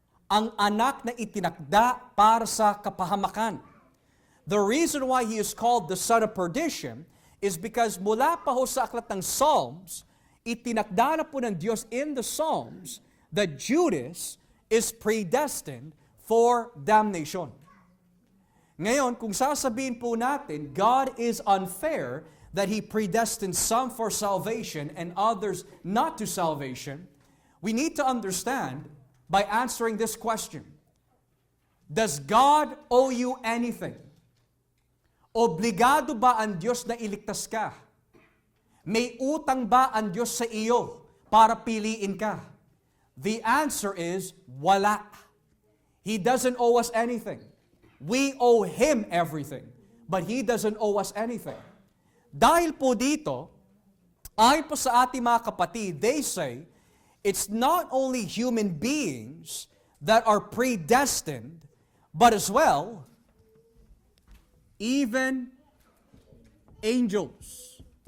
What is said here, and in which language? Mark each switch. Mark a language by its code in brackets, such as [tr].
[tl] Ang anak na itinakda para sa kapahamakan. [en] The reason why he is called the son of perdition is because [tl] mula pa ho sa aklat ng Psalms, itinakda na po ng Diyos [en] in the Psalms that Judas is predestined for damnation. [tl] Ngayon, kung sasabihin po natin, [en] God is unfair that He predestined some for salvation and others not to salvation, we need to understand by answering this question. Does God owe you anything? [tl] Obligado ba ang Diyos na iligtas ka? May utang ba ang Diyos sa iyo para piliin ka? [en] The answer is, [tl] wala. [en] He doesn't owe us anything. We owe Him everything, but He doesn't owe us anything. [tl] Dahil po dito, ayon po sa ating mga kapatid, [en] they say, it's not only human beings that are predestined, but as well, even angels.